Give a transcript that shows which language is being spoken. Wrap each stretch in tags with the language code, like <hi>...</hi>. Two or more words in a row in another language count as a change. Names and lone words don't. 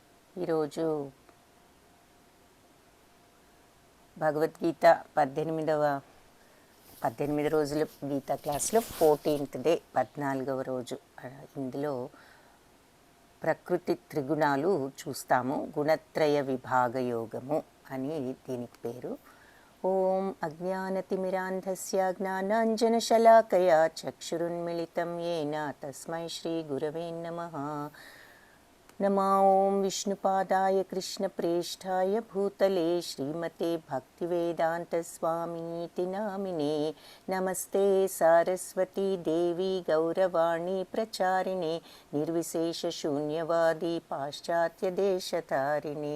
<te>ఈరోజు భగవద్గీత 18 రోజుల గీతా క్లాస్లో 14th డే 14వ రోజు. ఇందులో ప్రకృతి త్రిగుణాలు చూస్తాము. గుణత్రయ విభాగ యోగము అని దీనికి పేరు.</te> <sa>ఓం అజ్ఞానతిమిరాంధస్య జ్ఞానాంజనశలాకయా చక్షురున్మిళితం येन తస్మై శ్రీ గురవే నమః. नमा ओं विष्णुपादाय कृष्णप्रेष्ठाय भूतले श्रीमते भक्तिवेदान्तस्वामीति नामिने. नमस्ते सारस्वती देवी गौरवाणी प्रचारिणे निर्विशेषशून्यवादी पाश्चात्यदेशतारिणे.</sa>